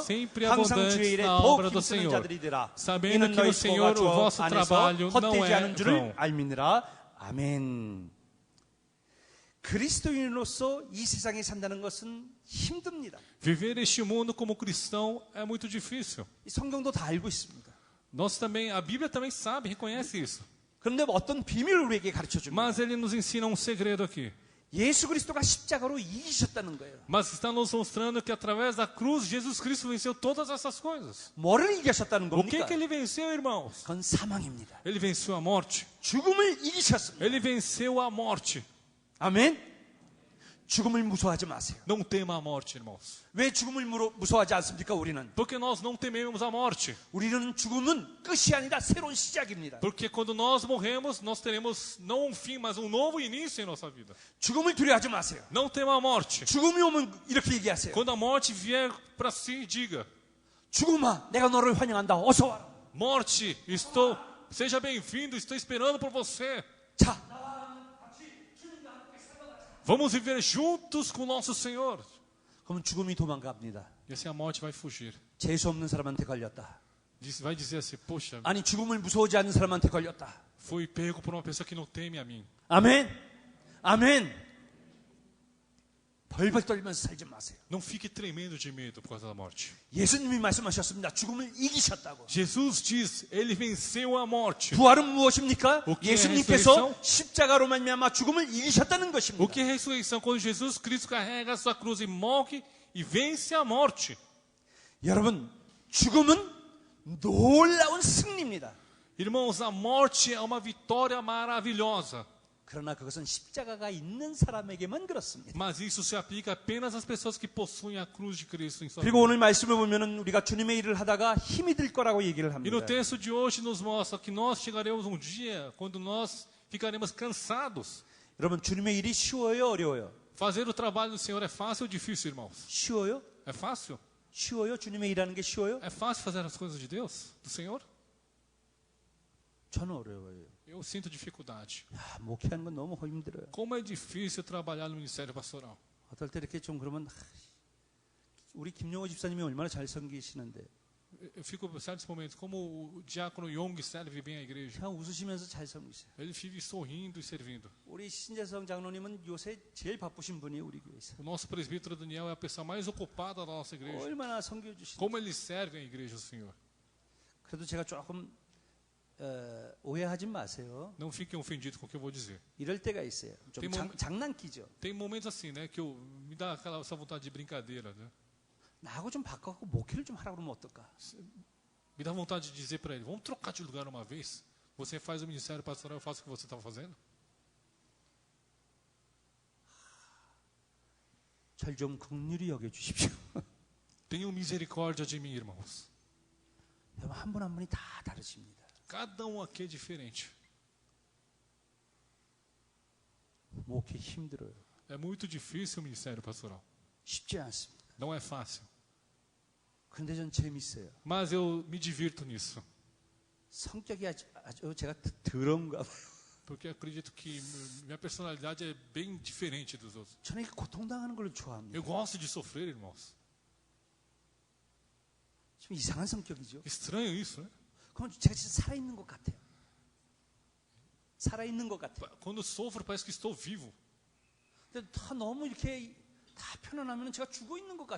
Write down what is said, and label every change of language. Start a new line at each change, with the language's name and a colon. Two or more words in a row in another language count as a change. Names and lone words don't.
Portuguese: e sempre
Korean: 항상
Portuguese: abundantes
Korean: 주의 일에
Portuguese: na
Korean: 더욱
Portuguese: obra do
Korean: 힘쓰는
Portuguese: Senhor,
Korean: 자들이되라
Portuguese: sabendo
Korean: 이는
Portuguese: que
Korean: 너희
Portuguese: no Senhor
Korean: 수고가
Portuguese: o
Korean: 주
Portuguese: vosso
Korean: 안에서
Portuguese: trabalho não
Korean: 헛되지
Portuguese: é
Korean: 않은 줄을
Portuguese: vão.
Korean: 알미니라. 아멘. 그리스도인으로서 이 세상에 산다는 것은 힘듭니다.
Portuguese: Viver este mundo como cristão é muito difícil.
Korean: 이 성경도 다 알고 있습니다.
Portuguese: Nós também, a Bíblia também sabe, reconhece isso.
Korean: 그런데 어떤 비밀을 우리에게 가르쳐 줍니다.
Portuguese: Mas ele nos ensina um segredo aqui.
Korean: 예수 그리스도가 십자가로 이기셨다는 거예요.
Portuguese: Mas está nos mostrando que através da cruz, Jesus Cristo venceu todas essas coisas.
Korean: 뭐를 이기셨다는
Portuguese: O que
Korean: 겁니까?
Portuguese: que ele venceu, irmãos?
Korean: 그건 사망입니다.
Portuguese: Ele venceu a morte.
Korean: 죽음을 이기셨습니다.
Portuguese: Ele venceu a morte.
Korean: 아멘. 죽음을 무서워하지 마세요.
Portuguese: Não tema a morte, irmãos.
Korean: 왜 죽음을 무서워하지 않습니까? 우리는
Portuguese: Porque nós não tememos a morte.
Korean: 우리는 죽음은 끝이 아니라 새로운 시작입니다.
Portuguese: Porque quando nós morremos, nós teremos não um fim, mas um novo início em nossa vida.
Korean: 죽음을 두려워하지 마세요.
Portuguese: Não tema a morte.
Korean: 죽음이 오면 이렇게 얘기하세요.
Portuguese: Quando a morte vier para si, diga:
Korean: 죽음아, 내가 너를 환영한다. 어서 와라.
Portuguese: Morte, seja bem-vindo, estou esperando por você.
Korean: 자,
Portuguese: Vamos viver juntos com o nosso Senhor.
Korean: 그러면 죽음이 도망갑니다.
Portuguese: E assim a morte vai fugir.
Korean: 재수 없는 사람한테 걸렸다.
Portuguese: Vai dizer assim: poxa,
Korean: 아니 죽음을 무서워하지 않는 사람한테 걸렸다.
Portuguese: fui pego por uma pessoa que não teme a mim.
Korean: 아멘. 아멘. 벌벌 떨면서 살지 마세요.
Portuguese: Não fique tremendo de medo por causa da morte.
Korean: 예수님이 말씀하셨습니다. 죽음을 이기셨다고.
Portuguese: Jesus diz, ele venceu a morte.
Korean: 부활은 무엇입니까?
Portuguese: O que é
Korean: 예수님께서
Portuguese: ressurreição?
Korean: 십자가로 말미암아 죽음을 이기셨다는
Portuguese: O
Korean: 것입니다.
Portuguese: que é ressurreição? Quando Jesus Cristo carrega a sua cruz e morre e vence a morte.
Korean: 여러분, 죽음은 놀라운 승리입니다.
Portuguese: Irmãos, a morte é uma vitória maravilhosa.
Korean: 그러나 그것은 십자가가 있는 사람에게만 그렇습니다.
Portuguese: Mas isso se aplica apenas às pessoas que possuem a cruz de Cristo em sua
Korean: 그리고
Portuguese: vida.
Korean: 오늘 말씀을 보면은 우리가 주님의 일을 하다가 힘이 들 거라고 얘기를
Portuguese: E
Korean: 합니다.
Portuguese: no texto de hoje nos mostra que nós chegaremos um dia quando nós ficaremos cansados.
Korean: 여러분, 주님의 일이 쉬워요, 어려워요?
Portuguese: Fazer o trabalho do Senhor é fácil ou difícil, irmãos?
Korean: 쉬워요?
Portuguese: É fácil?
Korean: 쉬워요? 주님의 일하는 게 쉬워요?
Portuguese: É fácil fazer as coisas de Deus, do Senhor?
Korean: 저는 어려워요.
Portuguese: Eu sinto dificuldade.
Korean: 야, 목회하는 건 너무 힘들어요.
Portuguese: Como é difícil trabalhar no ministério pastoral.
Korean: 어떨 때 이렇게 좀 그러면 우리 김용호 집사님이 얼마나 잘 섬기시는데
Portuguese: Eu fico em certos momentos, como o diácono Young serve bem à igreja.
Korean: 그냥 웃으시면서 잘 섬기세요.
Portuguese: Ele vive sorrindo e servindo.
Korean: 우리 신재성 장로님은 요새 제일 바쁘신 분이 우리 교회에서.
Portuguese: O nosso presbítero Daniel é a pessoa mais ocupada da nossa igreja.
Korean: 얼마나 섬겨주시는지.
Portuguese: Como ele serve à igreja do Senhor.
Korean: 그래도 제가 조금 오해하지 마세요.
Portuguese: Não fiquem ofendidos com o que eu vou dizer.
Korean: 이럴 때가 있어요. 좀 장난기죠.
Portuguese: Tem momentos assim, né, que me dá essa vontade de brincadeira, né?
Korean: 나하고 좀 바꿔갖고 목회를 좀 하라고 그러면 어떨까?
Portuguese: Me dá vontade de dizer para ele, vamos trocar de lugar uma vez? Você faz o ministério pastoral, eu faço o que você estava fazendo?
Korean: 절 좀 긍휼히 여겨주십시오.
Portuguese: Tenham misericórdia de mim, irmãos.
Korean: 여러분, 한 분 한 분이 다 다르십니다.
Portuguese: Cada um aqui é diferente.
Korean: 목회 힘들어요.
Portuguese: É muito difícil o ministério pastoral.
Korean: 쉽지 않습니다.
Portuguese: Não é fácil.
Korean: 그런데 전 재밌어요.
Portuguese: Mas eu me divirto nisso.
Korean: 성격이 아주 제가 더러운가 봐요.
Portuguese: Porque eu acredito que minha personalidade é bem diferente dos outros.
Korean: 저는 이렇게 고통당하는 걸 좋아합니다.
Portuguese: Eu gosto de sofrer, irmãos.
Korean: 좀 이상한 성격이죠.
Portuguese: Estranho isso, né?
Korean: 그건 제가 진짜 살아있는 것 같아요. 살아있는 것 같아요.
Portuguese: Quando sofro, parece que estou vivo.
Korean: 근데 다 너무 이렇게 다 편안하면 제가 죽어 있는 것 같아요.